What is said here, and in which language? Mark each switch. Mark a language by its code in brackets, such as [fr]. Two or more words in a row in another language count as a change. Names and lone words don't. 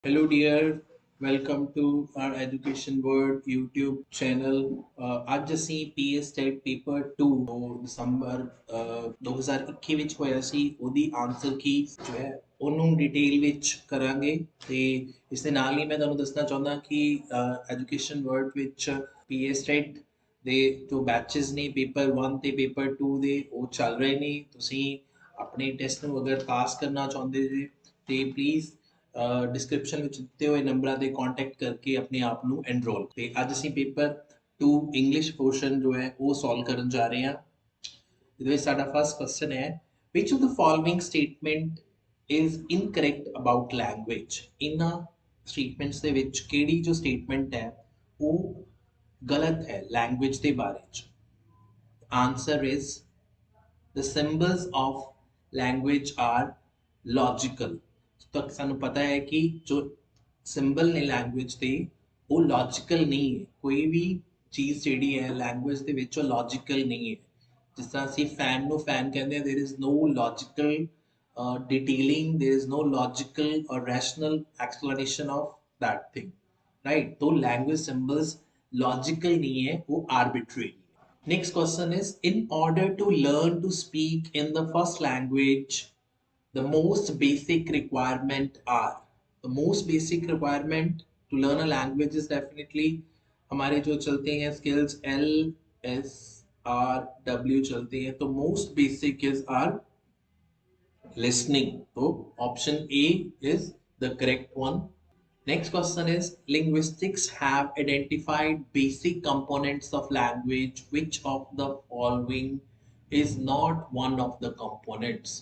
[en] Hello, dear. Welcome to our Education World YouTube channel. [pa] ਅੱਜ ਅਸੀਂ PS Tet Paper 2 ਦਸੰਬਰ 2021 ਵਿੱਚ ਹੋਇਆ ਸੀ ਉਹਦੀ ਆਨਸਰ ਕੀ ਜੋ ਹੈ ਉਹਨੂੰ ਡਿਟੇਲ ਵਿੱਚ ਕਰਾਂਗੇ ਤੇ ਇਸ ਦੇ ਨਾਲ ਹੀ ਮੈਂ ਤੁਹਾਨੂੰ ਦੱਸਣਾ ਚਾਹੁੰਦਾ ਕਿ ਐਜੂਕੇਸ਼ਨ ਵਰਲਡ ਵਿੱਚ PS Tet ਦੇ ਜੋ ਬੈਚਸ ਨੇ ਪੇਪਰ 1 ਤੇ ਪੇਪਰ 2 ਦੇ ਉਹ ਚੱਲ ਰਹੇ ਨੇ ਤੁਸੀਂ ਆਪਣੇ ਟੈਸਟ ਨੂੰ ਅਗਰ ਪਾਸ ਕਰਨਾ ਚਾਹੁੰਦੇ ਜੇ ਤੇ [en] please description [pa] ਵਿੱਚ ਦਿੱਤੇ ਹੋਏ ਨੰਬਰਾਂ ਤੇ ਕੰਟੈਕਟ ਕਰਕੇ ਆਪਣੇ ਆਪ ਨੂੰ ਐਨਰੋਲ ਤੇ ਅੱਜ ਅਸੀਂ [en] paper 2 English portion [pa] ਜੋ ਹੈ ਉਹ ਸੋਲਵ ਕਰਨ ਜਾ ਰਹੇ ਹਾਂ ਇਹਦੇ ਵਿੱਚ ਸਾਡਾ [en] first question [pa] ਹੈ [en] which of the following statement is incorrect about language [pa] ਇਹਨਾਂ ਸਟੇਟਮੈਂਟਸ ਦੇ ਵਿੱਚ ਕਿਹੜੀ ਜੋ ਸਟੇਟਮੈਂਟ ਹੈ ਉਹ ਗਲਤ ਹੈ ਲੈਂਗੁਏਜ ਦੇ ਬਾਰੇ ਚ [en] answer is the symbols of language are logical [pa] तो ਸਾਨੂੰ ਪਤਾ ਹੈ ਕਿ ਜੋ ਸਿੰਬਲ ਨੇ ਲੈਂਗੁਏਜ ਦੇ ਉਹ ਲੌਜੀਕਲ ਨਹੀਂ ਹੈ ਕੋਈ ਵੀ ਚੀਜ਼ ਜਿਹੜੀ ਹੈ ਲੈਂਗੁਏਜ ਦੇ ਵਿੱਚ ਉਹ ਲੌਜੀਕਲ ਨਹੀਂ ਹੈ ਜਿਸ ਤਰ੍ਹਾਂ ਅਸੀਂ ਫੈਨ ਨੂੰ ਫੈਨ ਕਹਿੰਦੇ ਹਾਂ [en] there is no logical detailing there is no logical or rational explanation of that thing right तो language symbols logical [hi] नहीं है वो [en] arbitrary Next question is in order to learn to speak in the first language, the most basic requirement are the most basic requirement to learn a language is definitely [hi] हमारे जो चलते हैं [en] skills LSRW [hi] चलते हैं तो [en] most basic is our listening. So option A is the correct one. Next question is linguistics have identified basic components of language. Which of the following is not one of the components?